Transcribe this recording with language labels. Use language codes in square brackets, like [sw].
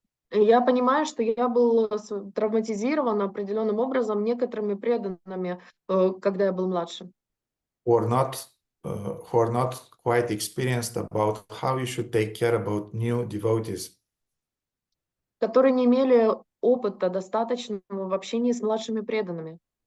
[ru] я понимаю, что я был травматизирован определенным образом некоторыми преданными, когда я был младше. [en] Who are not quite experienced about how you should take care about new devotees. [ru] Которые не имели опыта достаточного в общении с младшими преданными.